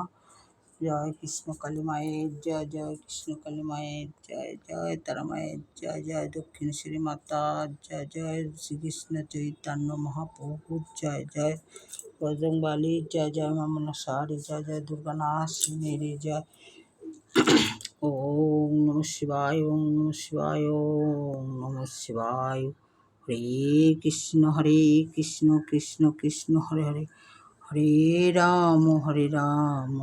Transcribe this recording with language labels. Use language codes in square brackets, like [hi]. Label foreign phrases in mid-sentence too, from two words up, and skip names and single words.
[bn] জয় কৃষ্ণ কালী মায়ের জয়, জয় কৃষ্ণ কালী মায়ের জয়, জয় তারা মায়ের জয়, জয় দক্ষিণেশ্বরী মাতা জয়, জয় শ্রীকৃষ্ণ চৈতন্য মহাপ্রভুর জয়, জয় বজরংবলীর জয়, জয় মা মনসার জয়, জয় দুর্গানাথিনীর জয়। [sa] ওম নমঃ শিবায়, ওম নমঃ শিবায়, ওম নমঃ শিবায়। হরে কৃষ্ণ কৃষ্ণ কৃষ্ণ হরে হরে, হরে রাম